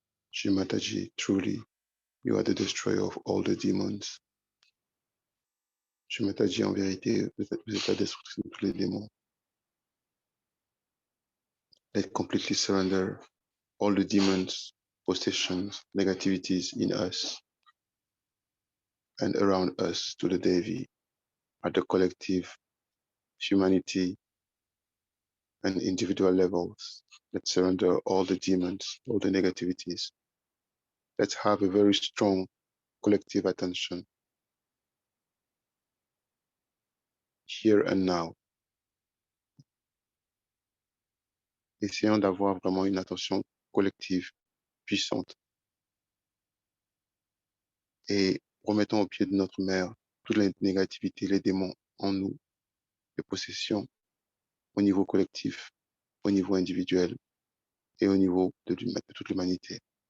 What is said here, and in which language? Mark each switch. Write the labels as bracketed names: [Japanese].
[English] Shri Mataji, truly, you are the destroyer of all the demons. [French] Shri Mataji, en vérité, vous êtes la destruction de tous les démons. [English] Let completely surrender all the demons, possessions, negativities in us and around us to the Devi at the collective humanity and individual levels. Let's surrender all the demons, all the negativities. Let's have a very strong collective attention here and now. [French] Essayons d'avoir vraiment une attention collective, puissante. Et remettons au pied de notre mère toute la négativité, les démons en nous, les possessions au niveau collectif, au niveau individuel et au niveau de toute l'humanité.